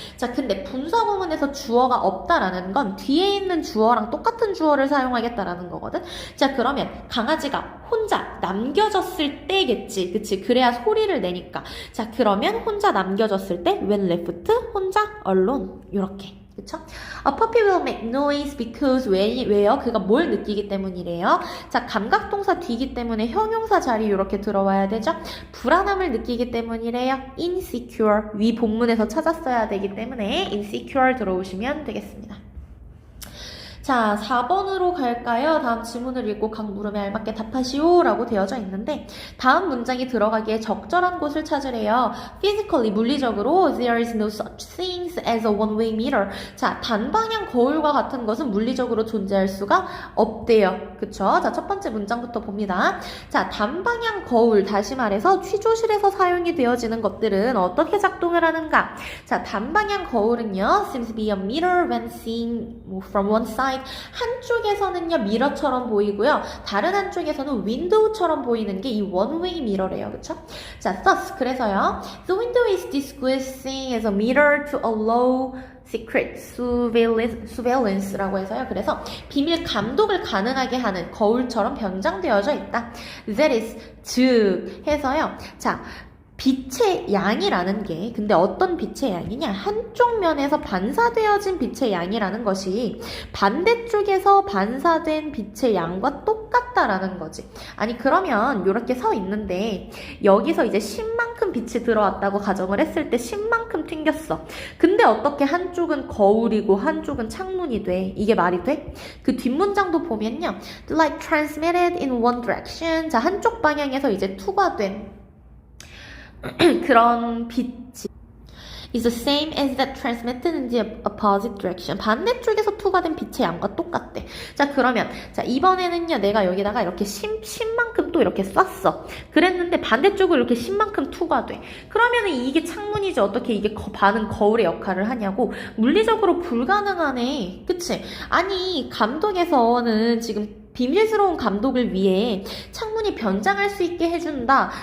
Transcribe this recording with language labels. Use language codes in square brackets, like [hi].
[ko] 자, 근데 분사 구문에서 주어가 없다라는 건 뒤에 있는 주어랑 똑같은 주어를 사용하겠다라는 거거든. 자, 그러면 강아지가 혼자 남겨졌을 때겠지. 그치? 그래야 소리를 내니까. 자, 그러면 혼자 남겨졌을 때 [en] when left [ko] 혼자 alone 이렇게. 그쵸? [en] A puppy will make noise because [ko] 왜요? 그가 뭘 느끼기 때문이래요? 자, 감각동사 뒤기 때문에 형용사 자리 이렇게 들어와야 되죠? 불안함을 느끼기 때문이래요. insecure 위 본문에서 찾았어야 되기 때문에 insecure 들어오시면 되겠습니다. 자, 4번으로 갈까요? 다음 지문을 읽고 각 물음에 알맞게 답하시오 라고 되어져 있는데 다음 문장이 들어가기에 적절한 곳을 찾으래요. [en] physically, [ko] 물리적으로 [en] there is no such thing as a one-way mirror. [ko] 자, 단방향 거울과 같은 것은 물리적으로 존재할 수가 없대요. 그쵸? 자, 첫 번째 문장부터 봅니다. 자, 단방향 거울, 다시 말해서 취조실에서 사용이 되어지는 것들은 어떻게 작동을 하는가? [en] 자, [ko] 단방향 거울은요, [en] seems to be a mirror when seen from one side. [ko] 한쪽에서는요 미러처럼 보이고요 다른 한쪽에서는 윈도우처럼 보이는 게 이 원웨이 미러래요. 그쵸? [en] 자, thus [ko] 그래서요 [en] the window is disguising as a mirror to allow secret surveillance [ko] 라고 해서요. 그래서 비밀 감독을 가능하게 하는 거울처럼 변장되어져 있다. [en] That is [ko] 즉 해서요. 자, 빛의 양이라는 게 근데 어떤 빛의 양이냐? 한쪽 면에서 반사되어진 빛의 양이라는 것이 반대쪽에서 반사된 빛의 양과 똑같다라는 거지. 아니 그러면 이렇게 서 있는데 여기서 이제 10만큼 빛이 들어왔다고 가정을 했을 때 10만큼 튕겼어. 근데 어떻게 한쪽은 거울이고 한쪽은 창문이 돼? 이게 말이 돼? 그 뒷문장도 보면요. [en] The light transmitted in one direction. 자, [ko] 한쪽 방향에서 이제 투과된 그런 빛이 [en] is the same as that transmitted in the opposite direction. [ko] 반대쪽에서 투과된 빛의 양과 똑같대. 자, 그러면 자 이번에는요 내가 여기다가 이렇게 10만큼 또 이렇게 쐈어. 그랬는데 반대쪽으로 이렇게 10만큼 투과돼. 그러면은 이게 창문이지 어떻게 이게 반은 거울의 역할을 하냐고. 물리적으로 불가능하네. 그치? 아니 감독에서는 지금 비밀스러운 감독을 위해 창문이 변장할 수 있게 해준다.